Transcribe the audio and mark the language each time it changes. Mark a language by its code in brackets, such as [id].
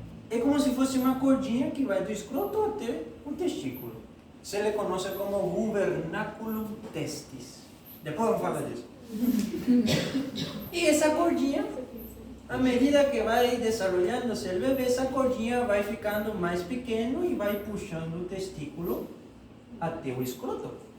[pt] É como se fosse uma cordinha que vai do escroto até o testículo. [es] Se le conoce como gubernaculum testis. [pt] Depois vamos falar disso. E essa cordinha, à medida que vai [es] desarrollándose [pt] o bebê, essa cordinha vai ficando mais pequeno e vai puxando o testículo até o escroto.